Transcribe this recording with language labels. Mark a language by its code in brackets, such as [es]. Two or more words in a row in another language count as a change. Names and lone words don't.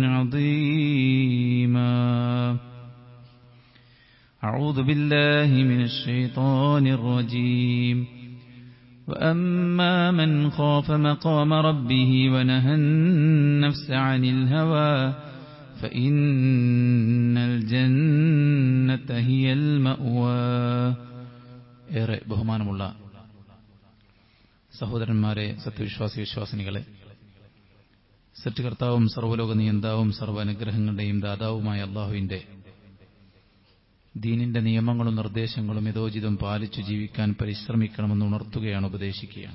[ar] عظيما أعوذ بالله من الشيطان الرجيم وأما من خاف مقام ربه ونهى النفس عن الهوى فإن الجنة هي المأوى [ml] ബഹുമാനമുള്ള സഹോദരന്മാരെ, സത്യവിശ്വാസി വിശ്വാസിനികളെ, സൃഷ്ടികർത്താവും സർവ്വലോക നിയന്താവും സർവ്വനുഗ്രഹങ്ങളുടെയും ദാതാവുമായ അല്ലാഹുവിന്റെ ദീനിന്റെ നിയമങ്ങളും നിർദ്ദേശങ്ങളും യഥോചിതം പാലിച്ചു ജീവിക്കാൻ പരിശ്രമിക്കണമെന്ന് ഉണർത്തുകയാണ്, ഉപദേശിക്കുകയാണ്.